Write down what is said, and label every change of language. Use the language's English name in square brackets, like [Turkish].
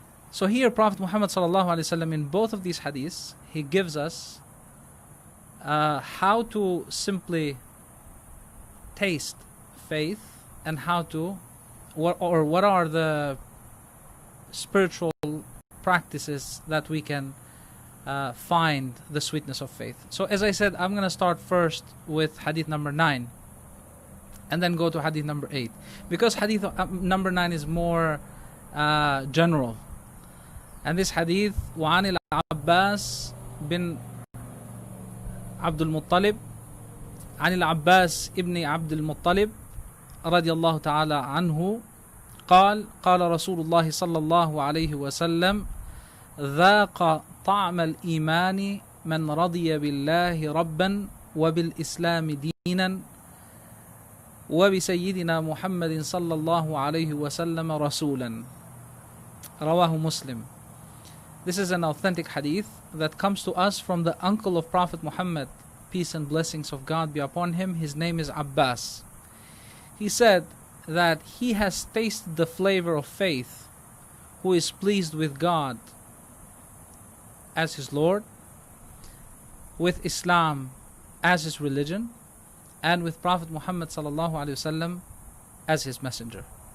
[English] So here Prophet Muhammad ﷺ, in both of these hadiths, he gives us how to simply taste faith and how to, what are the spiritual practices that we can find the sweetness of faith. So as I said, I'm going to start first with hadith number 9 and then go to hadith number 8, because hadith number 9 is more general. And this hadith, [Arabic] وعن العباس بن عبد المطلب عن العباس ابن عبد المطلب رضي الله تعالى عنه قال قال رسول الله صلى الله عليه وسلم ذاق طعم الإيمان من رضي بالله ربا وبالإسلام دينا وبسيدنا محمد صلى الله عليه وسلم رسولا. رواه مسلم. [English] This is an authentic hadith that comes to us from the uncle of Prophet Muhammad, peace and blessings of God be upon him. His name is Abbas. He said that he has tasted the flavor of faith, who is pleased with God as his Lord, with Islam as his religion, and with Prophet Muhammad sallallahu alaihi wasallam as his messenger.